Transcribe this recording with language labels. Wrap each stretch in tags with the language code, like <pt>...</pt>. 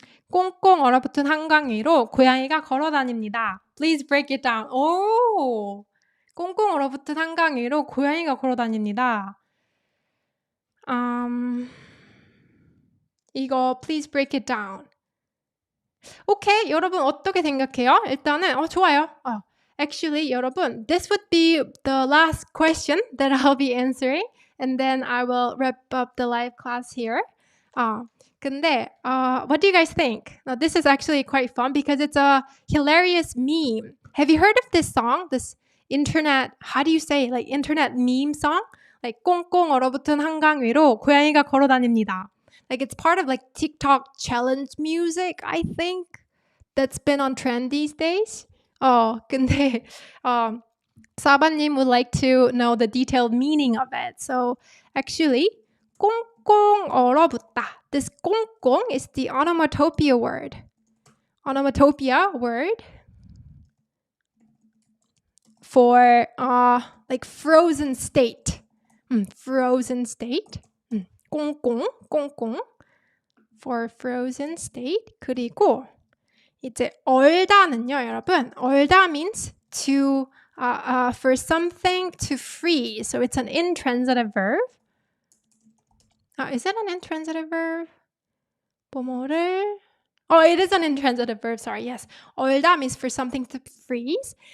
<ko>꽁꽁 얼어붙은 한강 위로 고양이가 걸어 다닙니다.</ko> <en>Please break it down.</en> <ko>오, 꽁꽁 얼어붙은 한강 위로 고양이가 걸어 다닙니다. 이거</ko> <en>please break it down.</en> <ko>오케이, 여러분 어떻게 생각해요? 일단은 좋아요.</ko> <en>Actually,</en> <ko>여러분,</ko> <en>this would be the last question that I'll be answering, and then I will wrap up the live class here.</en> <ko>근데</ko> <en>what do you guys think? Now, this is actually quite fun because it's a hilarious meme. Have you heard of this song? This internet, how do you say, like internet meme song? Like</en> <ko>꽁꽁 얼어붙은 한강 위로 고양이가 걸어 다닙니다.</ko> <en>Like it's part of like TikTok challenge music, I think, that's been on trend these days.</en> <ko>근데</ko> <en>사바님 would like to know the detailed meaning of it. So actually,</en> <ko>꽁꽁 얼어붙다.</ko> <en>This 꽁꽁 is the onomatopoeia word. Onomatopoeia word for like frozen state. Frozen state. 꽁꽁, 꽁꽁 for frozen state.</en> <ko>그리고 이제 얼다는요, 여러분.</ko> <en>얼다 means to for something to freeze. So it's an intransitive verb. Is it an intransitive verb?</en> <ko>뭐뭐를</ko> <en>Oh, it is an intransitive verb. Sorry. Yes. 얼다 means for something to freeze.</en>